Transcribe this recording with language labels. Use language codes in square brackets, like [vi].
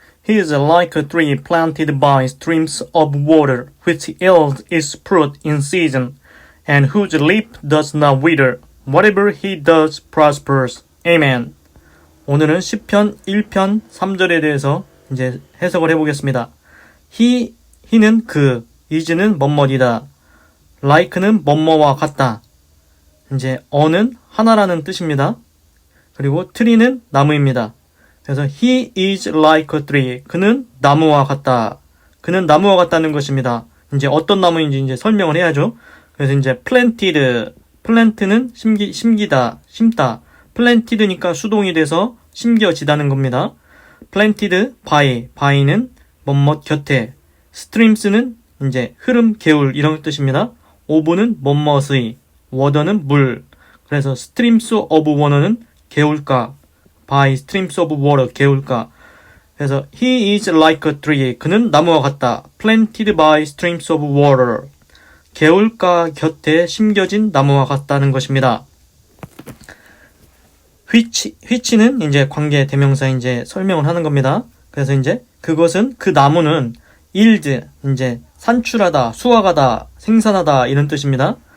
[en] He is like a tree planted by streams of water, which yields its fruit in season, and whose leaf does not wither. Whatever he does prospers. Amen. [ko] 오늘은 시편 1편 3절에 대해서 이제 해석을 해보겠습니다. he는 그, is는 뭐뭐이다. like는 뭐뭐와 같다. 이제 어는 하나라는 뜻입니다. 그리고 tree는 나무입니다. 그래서 [en] he is like a tree. [ko] 그는 나무와 같다. 그는 나무와 같다는 것입니다. 이제 어떤 나무인지 이제 설명을 해야죠. 그래서 이제 plant는 심기다, 심다. planted니까 수동이 돼서 심겨지다는 겁니다. planted by는 뭐뭐 곁에. streams는 이제 흐름, 개울 이런 뜻입니다. of는 뭐뭐의, water는 물. 그래서 streams of water는 개울가. [en] by streams of water, [ko] 개울가. 그래서 [en] he is like a tree. [ko] 그는 나무와 같다. [en] planted by streams of water. [ko] 개울가 곁에 심겨진 나무와 같다는 것입니다. which는 이제 관계 대명사 이제 설명을 하는 겁니다. 그래서 이제 그것은 그 나무는 yield 이제 산출하다, 수확하다, 생산하다 이런 뜻입니다.